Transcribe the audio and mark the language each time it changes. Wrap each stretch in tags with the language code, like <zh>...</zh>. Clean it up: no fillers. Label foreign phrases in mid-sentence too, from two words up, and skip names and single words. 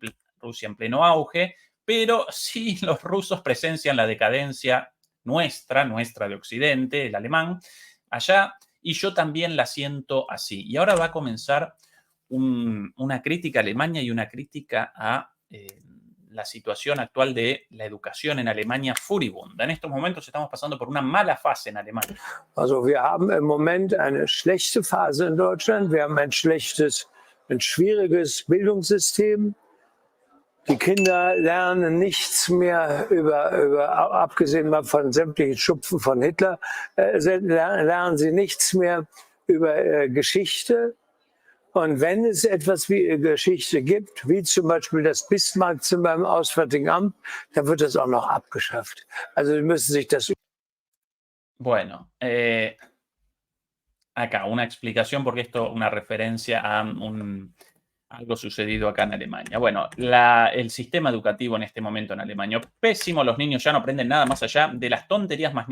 <es>Rusia en pleno auge, pero sí los rusos presencian la decadencia nuestra de Occidente, el alemán, allá, y yo también la siento así. Y ahora va a comenzar una crítica a Alemania y una crítica a la situación actual de la educación en Alemania furibunda. En estos momentos estamos pasando por una mala fase en Alemania.</es> <de>Also wir haben im Moment eine schlechte Phase in Deutschland. Wir haben ein schwieriges Bildungssystem. Die Kinder lernen nichts mehr abgesehen mal von sämtlichen Schupfen von Hitler, lernen sie nichts mehr über Geschichte. Und wenn es etwas wie Geschichte gibt, wie zum Beispiel das Bismarckzimmer im Auswärtigen Amt, dann wird das auch noch abgeschafft. Also die müssen sich das...</de> <es>Bueno, acá una explicación porque esto una referencia a algo sucedido acá en Alemania. Bueno, el sistema educativo en este momento en Alemania, pésimo, los niños ya no aprenden nada más allá de las tonterías más</es>